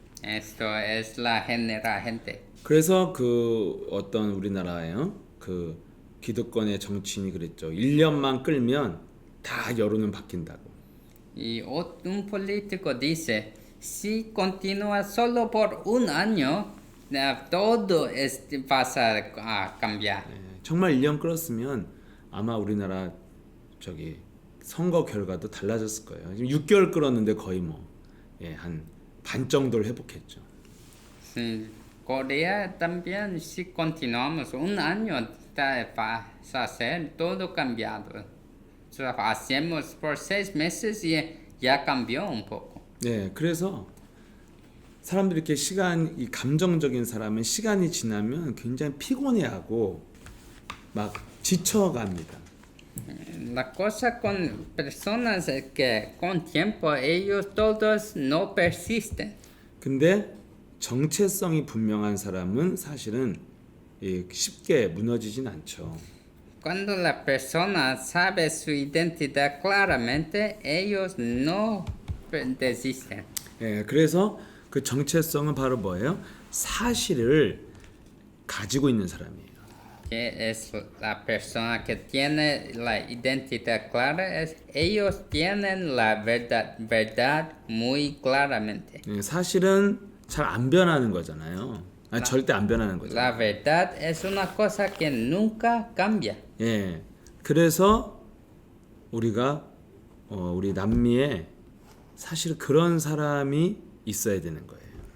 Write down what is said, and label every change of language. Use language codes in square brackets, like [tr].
[es] Esto es la general gente. [ko] 그래서 그 어떤 우리나라의 그 기득권의 정치인이 그랬죠. 1년만 끌면 다 여론은 바뀐다고. [es] Y un político dice, si continúa solo por un año, todo va a cambiar. [ko] 예, 정말 1년 끌었으면 아마 우리나라 저기 선거 결과도 달라졌을 거예요. 지금 6개월 끌었는데 거의 한 반 정도를 회복했죠. [es] Corea también, si continuamos un año, va a ser todo cambiado. Hacemos por 6 meses y ya cambió un poco. [ko] 네, 그래서 사람들이 이렇게 이 감정적인 사람은 시간이 지나면 굉장히 피곤해하고 막 지쳐갑니다. [es] La cosa con personas es que con tiempo ellos todos no persisten. [ko] 근데 정체성이 분명한 사람은 사실은 쉽게 무너지진 않죠. [es] Cuando la persona sabe su identidad claramente, ellos no desisten. [ko] 예, 그래서 그 정체성은 바로 뭐예요? 사실을 가지고 있는 사람이에요. [es] Que es la persona que tiene la identidad clara, ellos tienen la verdad muy claramente. [ko] 예, 사실은 잘 안 변하는 거잖아요. 절대 안 변하는 거죠. [es] La verdad es una cosa que nunca cambia. [ko] 예, 그래서 우리가 우리 남미에 사실 그런 사람이 있어야 되는 거예요.